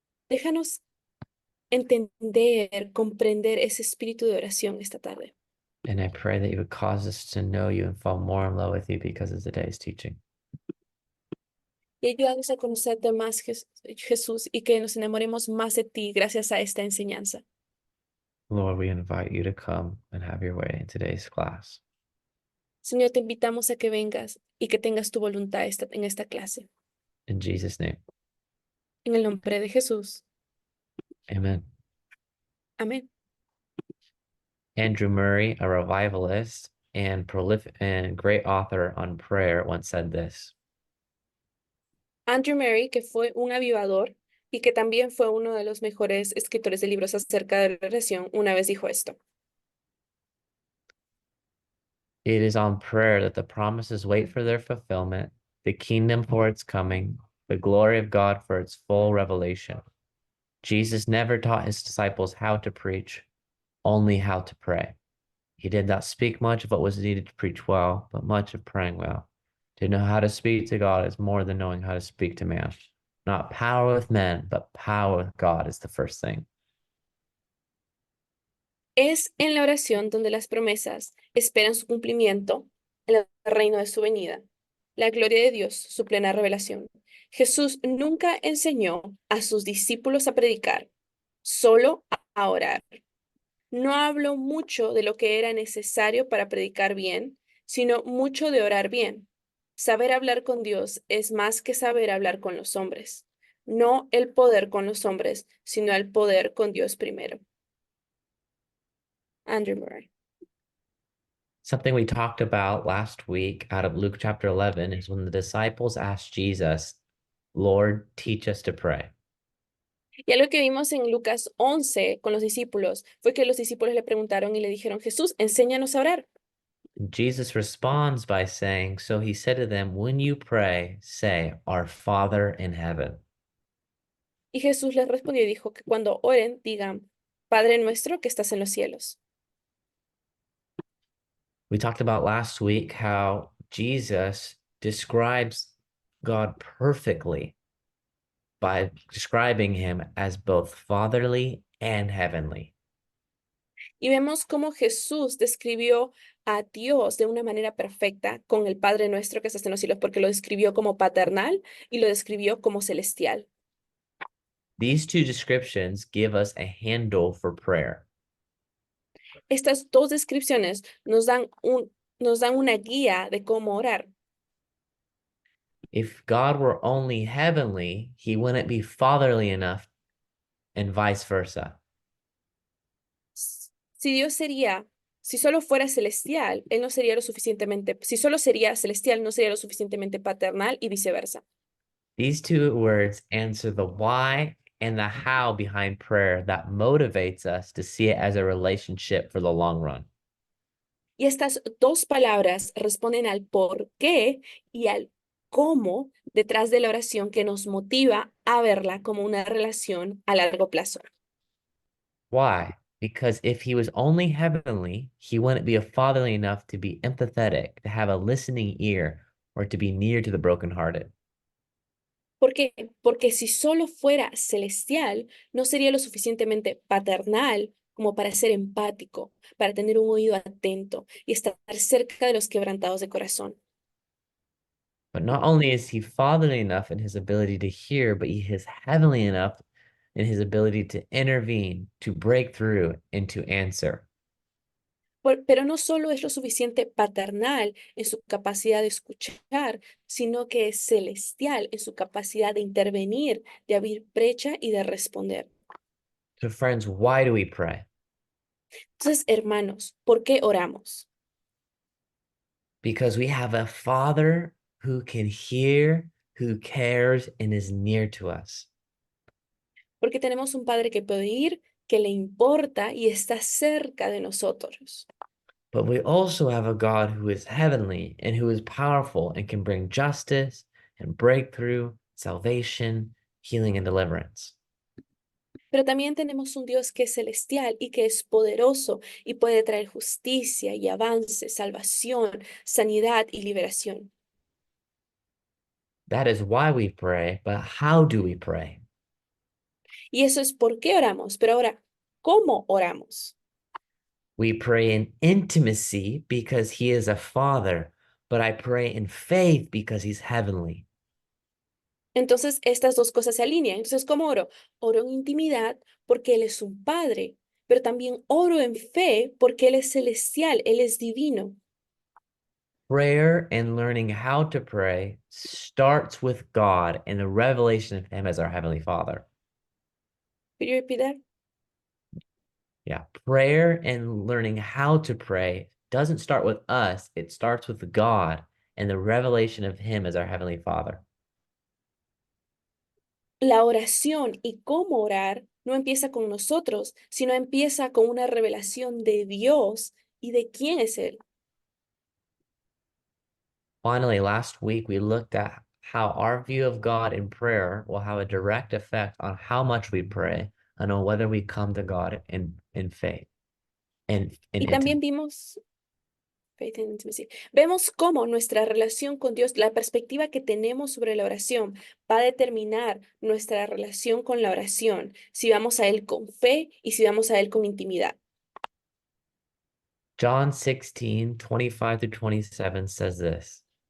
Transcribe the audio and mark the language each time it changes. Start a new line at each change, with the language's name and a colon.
Spanish: Déjanos entender, comprender ese espíritu de oración esta tarde.
English: And I pray that you would cause us to know you and fall more in love with you because of today's teaching.
Spanish: Y ayúdanos a conocerte más, Jesús, y que nos enamoremos más de ti gracias a esta enseñanza.
English: Lord, we invite you to come and have your way in today's class.
Spanish: Señor, te invitamos a que vengas y que tengas tu voluntad en esta clase.
English: In Jesus' name,
Spanish: En el nombre de Jesús.
English: amen.
Spanish: Amén.
English: Andrew Murray, a revivalist and prolific and great author on prayer, once said this.
Spanish: Andrew Murray, que fue un avivador y que también fue uno de los mejores escritores de libros acerca de la oración, una vez dijo esto.
English: It is on prayer that the promises wait for their fulfillment, the kingdom for its coming, the glory of God for its full revelation. Jesus never taught his disciples how to preach, only how to pray. He did not speak much of what was needed to preach well, but much of praying well. To know how to speak to God is more than knowing how to speak to man. Not power with men, but power with God is the first thing.
Spanish: Es en la oración donde las promesas esperan su cumplimiento en el reino de su venida. La gloria de Dios, su plena revelación. Jesús nunca enseñó a sus discípulos a predicar, solo a orar. No habló mucho de lo que era necesario para predicar bien, sino mucho de orar bien. Saber hablar con Dios es más que saber hablar con los hombres. No el poder con los hombres, sino el poder con Dios primero. Andrew Murray.
English: Something we talked about last week out of Luke chapter 11 is when the disciples asked Jesus, Lord, teach us to pray.
Spanish: Y algo que vimos en Lucas 11 con los discípulos fue que los discípulos le preguntaron y le dijeron, Jesús, enséñanos a orar.
English: Jesus responds by saying, so he said to them, when you pray, say, our Father in heaven.
Spanish: Y Jesús les respondió y dijo que cuando oren, digan, Padre nuestro que estás en los cielos.
English: We talked about last week how Jesus describes God perfectly by describing him as both fatherly and heavenly.
Spanish: Y vemos cómo Jesús describió a Dios de una manera perfecta con el Padre nuestro que estás en los cielos, porque lo describió como paternal y lo describió como celestial.
English: These two descriptions give us a handle for prayer.
Spanish: Estas dos descripciones nos dan una guía de cómo orar.
English: If God were only heavenly, he wouldn't be fatherly enough, and vice versa.
Spanish: Si Dios sería, si solo fuera celestial, Él no sería lo suficientemente, si solo sería celestial, no sería lo suficientemente paternal y viceversa.
English: These two words answer the why and the how behind prayer that motivates us to see it as a relationship for the long run.
Spanish: Y estas dos palabras responden al por qué y al cómo detrás de la oración que nos motiva a verla como una relación a largo plazo.
English: Why? Because if he was only heavenly, he wouldn't be a fatherly enough to be empathetic, to have a listening ear, or to be near to the brokenhearted.
Spanish: ¿Por qué? Porque si solo fuera celestial, no sería lo suficientemente paternal como para ser empático, para tener un oído atento y estar cerca de los quebrantados de corazón.
English: But not only is he fatherly enough in his ability to hear, but he is heavenly enough in his ability to intervene, to break through, and to answer.
Spanish: Pero no solo es lo suficiente paternal en su capacidad de escuchar, sino que es celestial en su capacidad de intervenir, de abrir brecha y de responder.
English: So, friends, why do we pray?
Spanish: Entonces, hermanos, ¿por qué oramos?
English: Because we have a father who can hear, who cares, and is near to us.
Spanish: Porque tenemos un Padre que puede ir, que le importa y está cerca de nosotros.
English: But we also have a God who is heavenly and who is powerful and can bring justice and breakthrough, salvation, healing, and deliverance.
Spanish: Pero también tenemos un Dios que es celestial y que es poderoso y puede traer justicia y avance, salvación, sanidad y liberación.
English: That is why we pray, but how do we pray?
Spanish: Y eso es por qué oramos. Pero ahora, ¿cómo oramos?
English: We pray in intimacy because he is a father, but I pray in faith because he's heavenly.
Spanish: Entonces, estas dos cosas se alinean. Entonces, ¿cómo oro? Oro en intimidad porque Él es un Padre, pero también oro en fe porque Él es celestial, Él es divino.
English: Prayer and learning how to pray starts with God and the revelation of him as our heavenly father. Could you repeat that? Yeah, prayer and learning how to pray doesn't start with us, it starts with God and the revelation of him as our heavenly father.
Spanish: La oración y cómo orar no empieza con nosotros, sino empieza con una revelación de Dios y de quién es Él.
English: Finally, last week we looked at how our view of God in prayer will have a direct effect on how much we pray and on whether we come to God in faith and in
Spanish: Y también
English: intimacy.
Spanish: vimos,
English: faith and intimacy.
Spanish: Vemos cómo nuestra relación con Dios, la perspectiva que tenemos sobre la oración, va a determinar nuestra relación con la oración, si vamos a Él con fe y si vamos a Él con intimidad.
English: John 16:25 through 27 says this.